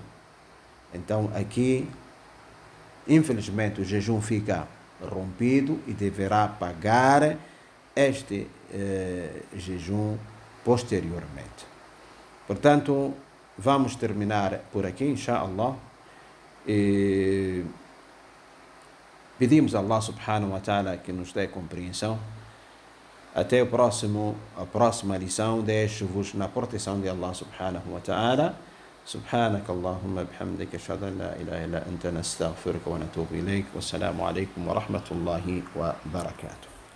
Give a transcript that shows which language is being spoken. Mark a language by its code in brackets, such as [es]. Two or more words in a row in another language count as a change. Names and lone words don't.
[pt] Então aqui, infelizmente, o jejum fica rompido e deverá pagar este jejum posteriormente. Portanto, vamos terminar por aqui, inshallah. E pedimos a Allah [ar] سبحانه وتعالى [pt] que nos dê compreensão. Até a próxima lição. Deixo-vos na proteção de Allah [ar] سبحانه وتعالى. سبحانك اللهم بحمدك أشهد أن لا إله إلا أنت نستغفرك ونتوب إليك والسلام عليكم ورحمة الله وبركاته.